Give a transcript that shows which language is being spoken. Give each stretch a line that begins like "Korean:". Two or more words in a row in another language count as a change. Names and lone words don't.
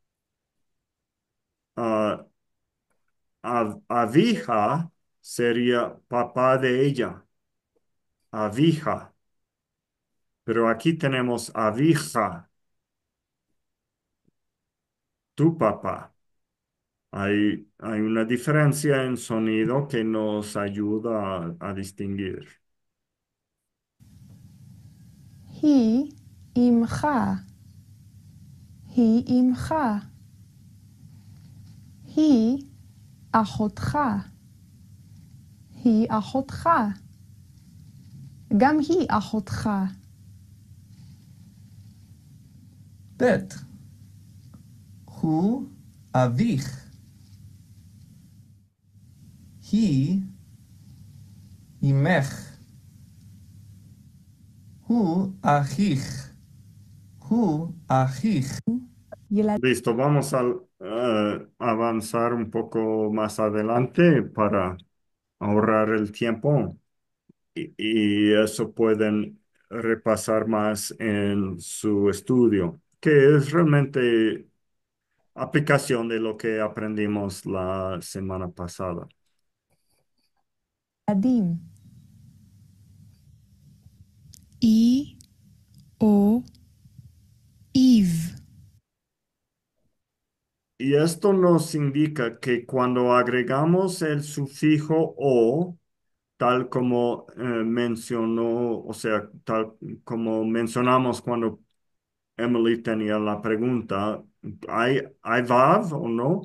Spanish: ah, Avija sería papá de ella, Avija, pero aquí tenemos Avija, tu papá. Hay una diferencia en sonido que nos ayuda a distinguir.
Hebrew: היא אמך. היא אמך. היא אחותך. היא אחותך. גם היא אחותך. ב' הוא אביך. היא אמך. הוא אחיך. הוא אחיך.
Spanish: Listo, vamos a avanzar un poco más adelante para ahorrar el tiempo y eso pueden repasar más en su estudio, que es realmente aplicación de lo que aprendimos la semana pasada.
Hebrew: ילדים. אי או איב.
Spanish: Y esto nos indica que cuando agregamos el sufijo o, tal como mencionó, o sea, tal como mencionamos cuando Emily tenía la pregunta, ¿hay vav o no?